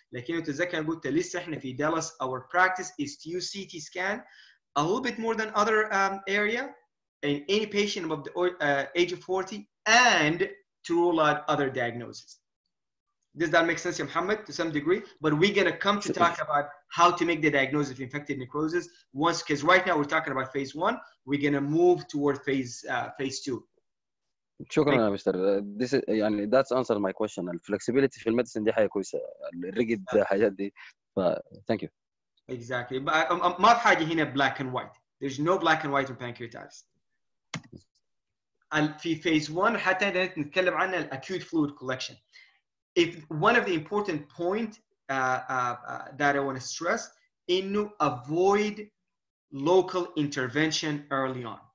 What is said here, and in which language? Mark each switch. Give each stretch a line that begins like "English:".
Arabic: لكن تتذكر قلت لسه احنا في
English: Dallas our practice is to use CT scan a little bit more than other area in any patient above the age of 40 and to rule out other diagnoses. Does that make sense, Muhammad, to some degree? But we're going to come to talk about how to make the diagnosis of infected necrosis once, because right now we're talking about phase 1. We're going to move toward phase 2.
Arabic: شكرا يا مستر.
English: يعني that's answer my question.
Arabic: الفلكسبيليتي في الميديسن دي حاجه كويسه، الريجيد حاجات دي.
English: Thank you. Exactly. But
Arabic: ما في حاجه هنا
English: black and white. There's no black and white in pancreatitis.
Arabic: في phase 1 حتى نتكلم عن acute fluid collection.
English: If one of the important point that I want to stress إنه avoid local intervention early on.